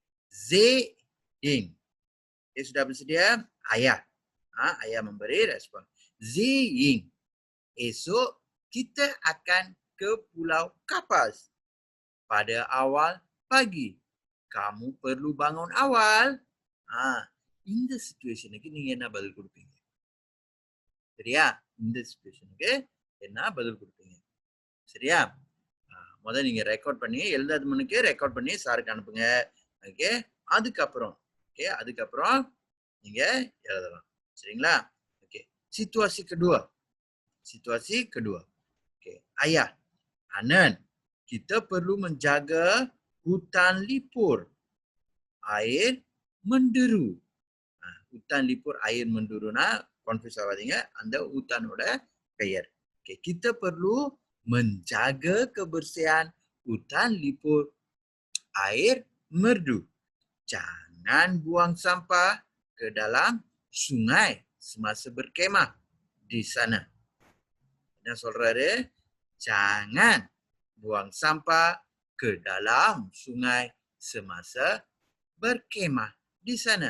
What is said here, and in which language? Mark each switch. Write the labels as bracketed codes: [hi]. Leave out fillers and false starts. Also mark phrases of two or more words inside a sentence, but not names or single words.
[ms] Ziying. Okay, sudah bersedia? Ayah. Ayah memberi respon. Ziying. Esok kita akan ke Pulau Kapas. Pada awal pagi. Kamu perlu bangun awal. [en] In the situation, [ta] நீங்க என்ன பதில் கொடுப்பீங்க? சரியா? இந்த சிச்சுவேஷனுக்கு என்ன பதில் கொடுப்பீங்க? சரியா? முதல்ல நீங்க ரெக்கார்ட் பண்ணி எழுதாத முன்னுக்கு ரெக்கார்ட் பண்ணி சாருக்கு அனுப்புங்க. ஓகே, அதுக்கப்புறம் நீங்க எழுதலாம். சரிங்களா? ஓகே, [ms] situasi kedua. Okey, ayah, Anan, kita perlu menjaga hutan lipur. Air menderu. Hutan lipur air menderu confuse ஆகாதீங்க. [ta] அந்த hutanோட பெயர். [ms] Okay, kita perlu menjaga kebersihan hutan lipur air merdu. Jangan buang sampah ke dalam sungai semasa berkemah di sana. Dan சொல்றாரு, jangan buang sampah ke dalam sungai semasa berkemah di sana.